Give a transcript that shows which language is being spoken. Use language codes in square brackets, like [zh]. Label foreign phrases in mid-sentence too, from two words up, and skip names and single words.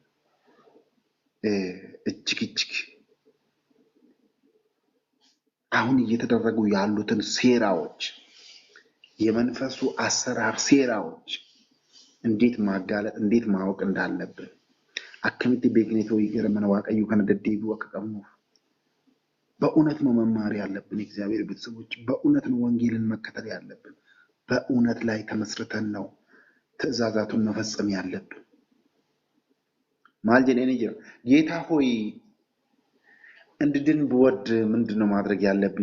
[am] እጅግ አሁን እየተደረጉ ያሉትን ሴራዎች የመንፈሱ አሰራር ሴራዎች እንዴት ማጋለጥ እንዴት ማወቅ እንዳለብን [om] akkamitti beeknee ta'uu gara mana waaqayyoo kana deddeebi'uu akka qabnuuf [am] በእውነት ነው መማር ያለብን። እግዚአብሔር ቤተሰቦች በእውነት ነው ወንጌልን መከተል ያለብን። በእውነት ላይ ተመስርተን ነው ትእዛዛቱን መፈጸም ያለብን። ማል ጀኔ ነኝ ጌታ ሆይ እንድድን ብወድ ምንድነው ማድረግ ያለብኝ?